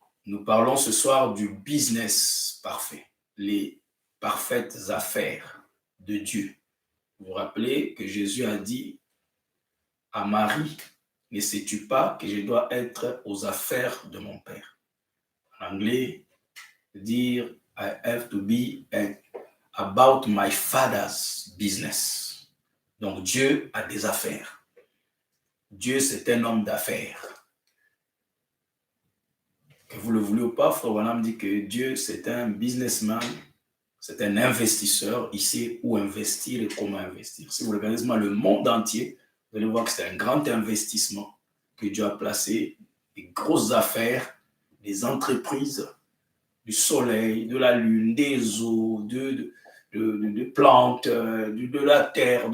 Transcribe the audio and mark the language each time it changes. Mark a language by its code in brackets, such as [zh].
[fr] Nous parlons ce soir du business parfait, les parfaites affaires de Dieu. Vous vous rappelez que Jésus a dit à Marie ne sais-tu pas que je dois être aux affaires de mon Père? En anglais, dire [en] I have to be about my father's business. [fr] Donc Dieu a des affaires. Dieu, c'est un homme d'affaires. Que vous le voulez ou pas, Frère Branham dit que Dieu, c'est un businessman, c'est un investisseur. Il sait où investir et comment investir. Si vous regardez le monde entier, vous allez voir que c'est un grand investissement que Dieu a placé, des grosses affaires, des entreprises, du soleil, de la lune, des eaux, de plantes, de la terre.